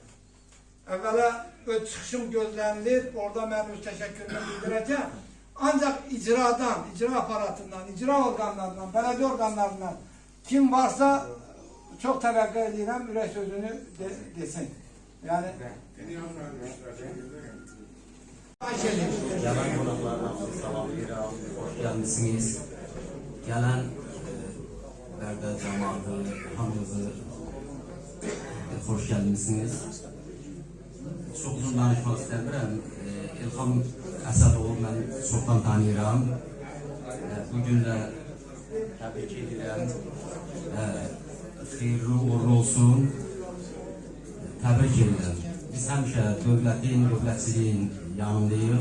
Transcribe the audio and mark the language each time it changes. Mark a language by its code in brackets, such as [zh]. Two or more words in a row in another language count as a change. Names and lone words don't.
[az] Əvvəla öz çıxışım gözlənilir, orada mən öz təşəkkürümü bildirəcəm. Ancaq icradan, icra aparatından, icra orqanlarından, bələdiyyə orqanlarından kim varsa çox təvəqqə edirəm, ürək sözünü desin. [tr] Yani gelen konuklarına salamlayıram, hoş gelmişsiniz. Gelen Bərdər cemaatı, hamınızı hoş gelmişsiniz. Çok uzun danışmak istəmirəm. [az] İlham Əsədoğlu mən çoxdan tanıyıram. Bugün də təbrik edirəm. Xeyirli uğurlu olsun. Təbrik edirəm. Biz həmişə dövlətin, dövlətçiliyin yanındayıq.